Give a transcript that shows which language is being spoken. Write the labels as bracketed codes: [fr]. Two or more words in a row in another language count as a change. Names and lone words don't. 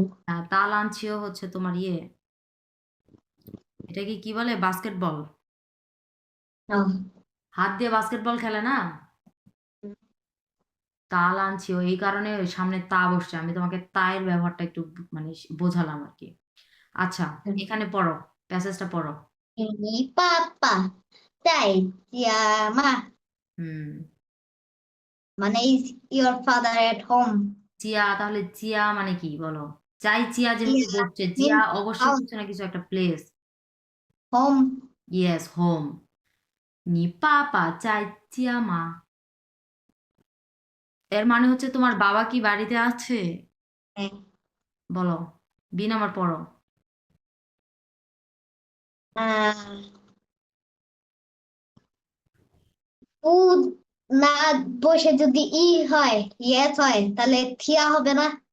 [zh] 打篮球 [bn] হচ্ছে তোমার ইয়ে, এটাকে কি বলে? বাস্কেটবল, হাত দিয়ে বাস্কেটবল খেলে না, [zh] 打篮球, [bn] এই কারণে ওই সামনে তা বসছে, আমি তোমাকে তায়ের ব্যবহারটা একটু মানে বোঝালাম আর কি। আচ্ছা, এখানে পড়ো, প্যাসেজটা পড়ো। [zh] 你爸爸在家吗？ [bn] হুম মানে [en] is your father at home? [bn] চিয়া, তাহলে চিয়া মানে কি বলো? চাই চিয়া যেহেতু [en] Here [bn] বসছে, চিয়া [en] means [bn] অবশ্যই [en] house, [bn] কিছু না কিছু একটা প্লেস। [en] home. [bn] ইয়েস, হোম। [zh] 你爸爸在家吗? [bn] এর মানে হচ্ছে তোমার বাবা কি বাড়িতে আছে? হ্যাঁ, বলো, বি নাম্বার পড়ো। আহ উ না বসে যদি হয় ইয়েস হয় তাহলে থিয়া হবে না।